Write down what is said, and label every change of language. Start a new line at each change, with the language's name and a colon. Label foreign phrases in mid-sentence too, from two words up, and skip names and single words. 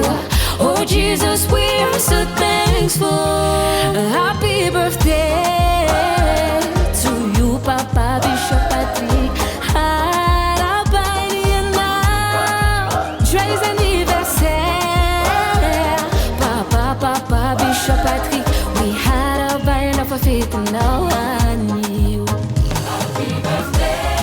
English: Oh Jesus, we are so thankful. Happy birthday to you, Papa Bishop Patrick Arabagnana.
French: Joyeux anniversaire, Papa Bishop Patrick.
English: We had a band of a faith in no one knew. Happy birthday.